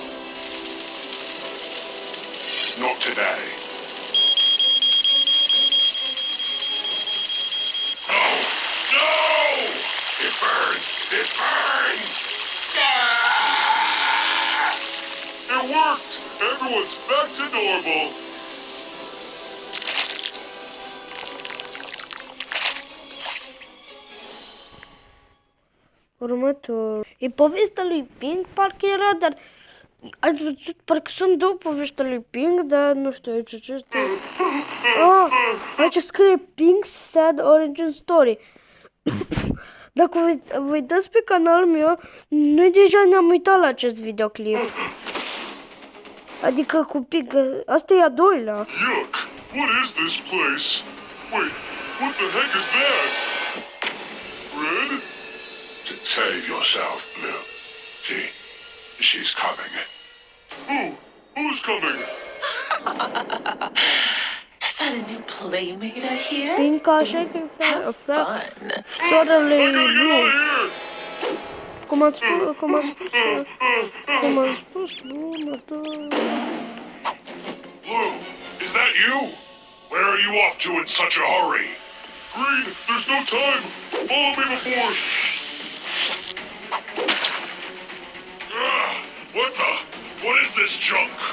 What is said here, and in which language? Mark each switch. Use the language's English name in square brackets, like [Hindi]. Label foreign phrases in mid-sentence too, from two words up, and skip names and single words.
[English] Not today. No! It burns! It burns! Ah! It worked! Everyone's back to normal. [Romanian] Următor. E povestea lui Pink, parcă era, dar... Ați văzut, parcă sunt două povești lui Pink, dar nu știu aici ce este. Aici scrie Pink's Sad Origin Story. Dacă vă uitați pe canalul meu, noi deja ne-am uitat la acest videoclip. Adică cu Pink, asta e a doilea. [English] Yuck! What is this place? Wait, what the heck is that? Red? Save yourself, Blue. She's coming. Who's coming? Is that a new playmate I hear? [Romanian] Pink așa că e sorele [English] I gotta get Blue. out of here! [Romanian] Cum ați spus, [English] Blue, Blue, is that you? Where are you off to in such a hurry? Green, there's no time. Follow me before... What the? What is this junk?